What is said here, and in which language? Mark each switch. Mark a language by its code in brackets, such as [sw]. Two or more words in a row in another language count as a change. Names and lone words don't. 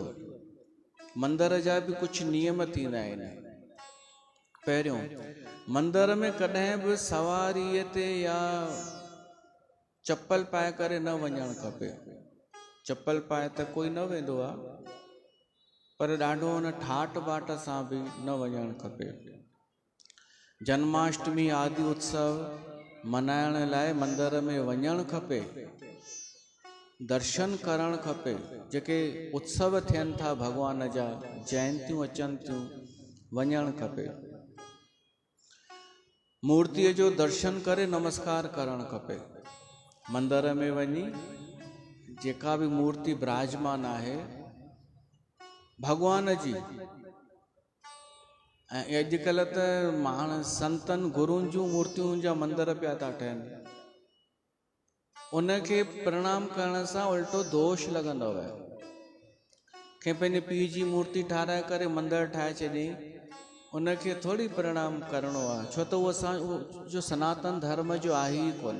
[sd] मंदर जा बि कुझु नियम थींदा आहिनि। पहिरियों, मंदर में कॾहिं बि सवारीअ ते या चप्पल पाए करे न वञणु खपे। चप्पल पाए त कोई न वेंदो आहे, पर ॾाढो हुन ठाट बाट सां बि न वञणु खपे। जन्माष्टमी आदि उत्सव मनाइण लाइ मंदर में वञणु खपे, दर्शन करणु खपे। जेके उत्सव थियनि था भॻवान जा, जयंतियूं अचनि थियूं, वञणु खपे। मूर्तिअ जो दर्शन करे नमस्कार करणु खपे। मंदर में वञी जेका बि मूर्ति विराजमान आहे भॻवान जी, ऐं अॼुकल्ह त माण्हू संतनि गुरुनि जूं मूर्तियूं जा मंदर पिया था ठहनि, उनखे प्रणाम करण सां उल्टो दोष लॻंदव। कंहिं पंहिंजे पीउ जी मूर्ति ठाराए करे मंदरु ठाहे छॾियईं, उनखे थोड़ी प्रणाम करणो आहे, छो त उहो असां जो सनातन धर्म जो आहे ई कोन।